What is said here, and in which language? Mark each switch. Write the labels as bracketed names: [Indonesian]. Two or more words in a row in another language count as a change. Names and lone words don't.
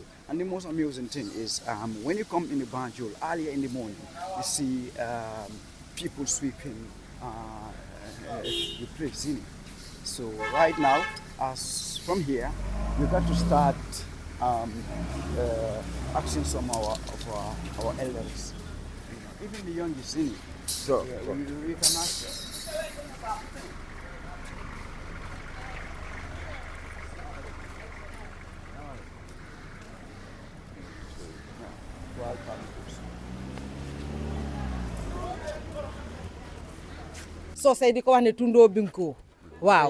[English] And the most amusing thing is when you come in the Banjul earlier in the morning, you see people sweeping the place in it. So right now, as from here, we got to start asking some of our elders. Even the youngest in it. so, We can ask them. [Wolof] Sosé di ko wax ne Tundo Binko waaw